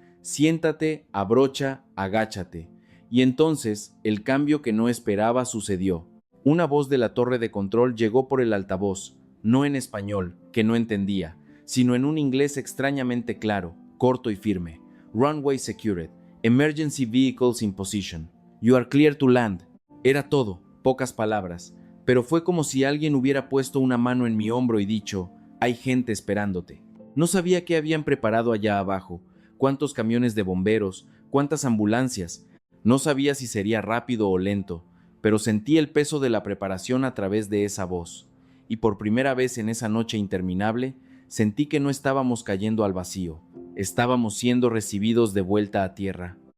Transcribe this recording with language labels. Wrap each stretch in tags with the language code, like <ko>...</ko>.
<es>Siéntate, abrocha, agáchate. Y entonces, el cambio que no esperaba sucedió. Una voz de la torre de control llegó por el altavoz, no en español, que no entendía, sino en un inglés extrañamente claro, corto y firme.</es> <en>Runway secured. Emergency vehicles in position. You are clear to land.</en> <es>Era todo, pocas palabras, pero fue como si alguien hubiera puesto una mano en mi hombro y dicho, hay gente esperándote. No sabía qué habían preparado allá abajo, cuántos camiones de bomberos, cuántas ambulancias, No sabía si sería rápido o lento, pero sentí el peso de la preparación a través de esa voz, y por primera vez en esa noche interminable, sentí que no estábamos cayendo al vacío, estábamos siendo recibidos de vuelta a tierra.</es>